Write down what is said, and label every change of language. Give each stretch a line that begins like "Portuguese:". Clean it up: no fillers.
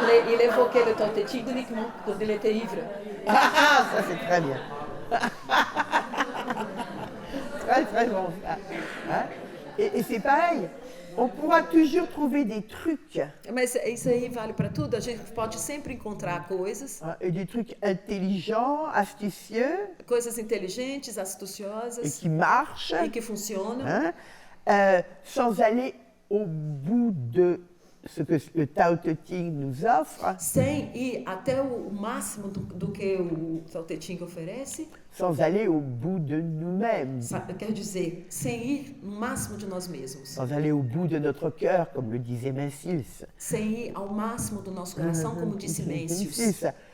French: Il évoquait le Tao Te Ching uniquement quand il était ivre. Ah, ça c'est très bien. Très très bon. Hein? Et c'est pareil, on pourra toujours trouver des trucs.
Portuguese: Mas isso aí vale para tudo. A gente pode sempre encontrar coisas.
French: Et des trucs intelligents, astucieux.
Portuguese: Coisas inteligentes, astuciosas.
French: Et qui marchent.
Portuguese: E que funcionam. Hein?
French: Sans aller au bout de ce que le Tao Te Ching nous offre.
Portuguese: Sem ir até o máximo do que o Tao Te Ching oferece.
French: Sans aller au bout de nous-mêmes.
Portuguese: Quer dizer, sem ir no máximo de nós mesmos.
French: Sans aller au bout de notre cœur, comme le disait Mencius.
Portuguese: Sem ir ao máximo do nosso coração, como disse Mencius.